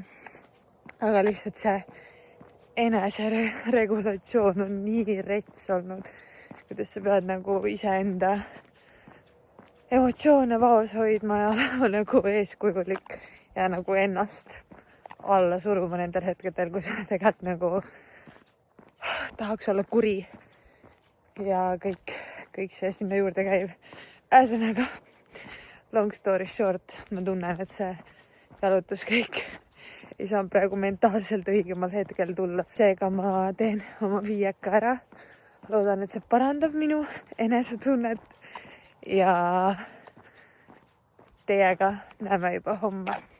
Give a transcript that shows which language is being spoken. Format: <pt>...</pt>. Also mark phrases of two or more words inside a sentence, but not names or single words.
<et>Aga lihtsalt see eneseregulatsioon on nii rets olnud, kuidas sa pead nagu iseenda emotsioone vaos hoidma ja olema nagu eeskujulik ja nagu ennast alla suruma nendel hetkedel, kui sa tegelikult nagu tahaks olla kuri ja kõik see sinna juurde käib. Ühesõnaga,</et> <en>long story short,</en> <et>ma tunnen, et see jalutus kõik ei saa praegu mentaalselt õigemal hetkel tulla. Seega ma teen oma viieka ära. Loodan, et see parandab minu enesetunnet ja teiega näeme juba homme.</et>